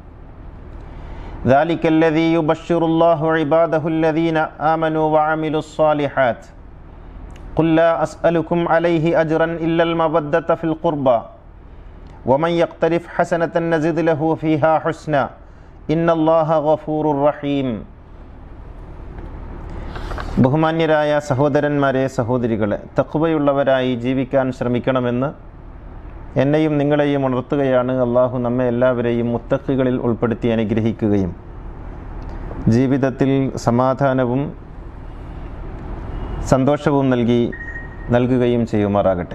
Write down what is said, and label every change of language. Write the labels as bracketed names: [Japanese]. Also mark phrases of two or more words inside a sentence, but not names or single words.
[Arabic] ذلك الذي يبشر الله عباده الذين آمنوا وعملوا الصالحات قل لا أسألكم عليه أجرا إلا المودة في القربى ومن يقترف حسنة نزد له فيها حسنا إن الله غفور رحيم. [Malayalam] ബഹുമാന്യരായ സഹോദരന്മാരെ, സഹോദരികളെ, തഖ്വയുള്ളവരായി ജീവിക്കാൻ ശ്രമിക്കണമെന്ന് എന്നെയും നിങ്ങളെയും ഉണർത്തുകയാണ്. അള്ളാഹു നമ്മെ എല്ലാവരെയും മുത്തഖികളിൽ ഉൾപ്പെടുത്തി അനുഗ്രഹിക്കുകയും ജീവിതത്തിൽ സമാധാനവും സന്തോഷവും നൽകുകയും ചെയ്യുമാറാകട്ടെ.